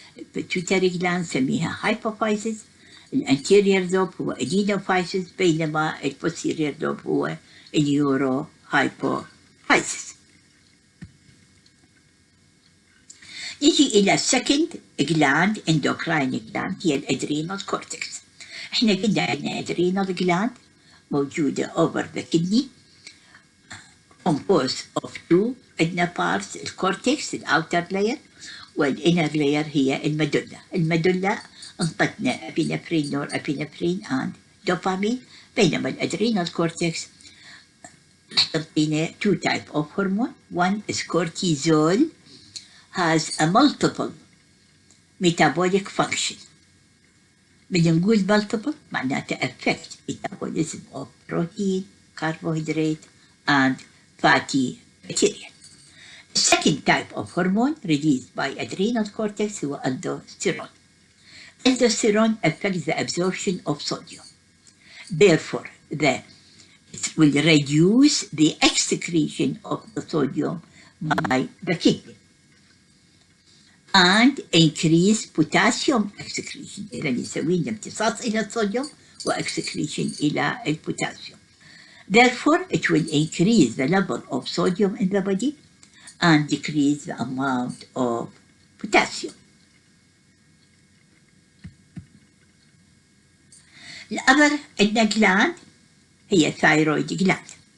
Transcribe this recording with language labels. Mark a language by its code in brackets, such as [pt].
[ar] البيتويتري جلاند نسميها hypophysis، الانتيريور لوب هو adenocytes، بينما البوستيريور لوب هو neurohypophysis. نيجي إلى [en] second gland endocrine gland [ar] هي الادرينال كورتكس. احنا قلنا عندنا adrenal gland موجودة [en] over the kidney composed of [ar] 2 عندنا parts، الكورتكس الأوتر layer والinner layer هي المدلة. المدلة انطتنا ابينفرين، نور ابينفرين and dopamine، بينما الادرينال كورتكس تعطينا [en] 2 type of hormone. One is cortisol, has a multiple metabolic function. [ar] بدنا نقول [en] multiple معناته affect metabolism of protein, carbohydrate and fatty material. The second type of hormone released by adrenal cortex هو aldosterone. Aldosterone affects the absorption of sodium. Therefore, it will reduce the excretion of the sodium by the kidney and increase potassium excretion. [ar] إذا يسوي لنا امتصاص إلى الصوديوم واكسكريشن إلى البوتاسيوم. [en] Therefore, it will increase the level of sodium in the body and decrease the amount of potassium. [ar] الأذر عندنا gland هي thyroid gland.